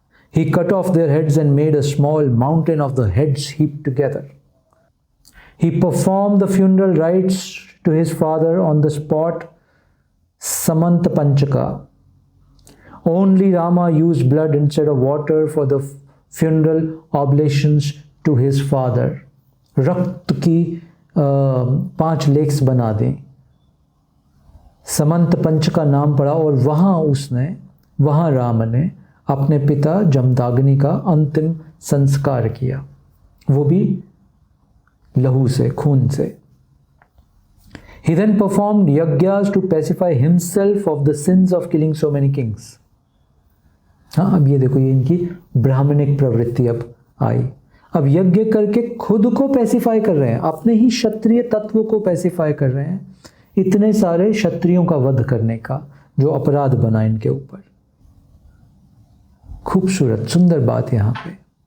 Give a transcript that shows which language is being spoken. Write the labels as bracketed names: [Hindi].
[English] He cut off their heads and made a small mountain of the heads heaped together. He performed the funeral rites to his father on the spot Samanta Panchaka. Only Rama used blood instead of water for the funeral oblations to his father. [Hindi] रक्त की 5 lakes बना दें, समंत पंच का नाम पड़ा, और वहाँ राम ने अपने पिता जमदाग्नि का अंतिम संस्कार किया, वो भी लहू से, खून से. [English] He then performed yajnas to pacify himself of the sins of killing so many kings. [Hindi] हाँ, अब ये देखो, ये इनकी ब्राह्मणिक प्रवृत्ति अब आई. अब यज्ञ करके खुद को पैसिफाई कर रहे हैं, अपने ही क्षत्रिय तत्व को पैसिफाई कर रहे हैं, इतने सारे क्षत्रियों का वध करने का जो अपराध बना इनके ऊपर. खूबसूरत सुंदर बात यहां पे.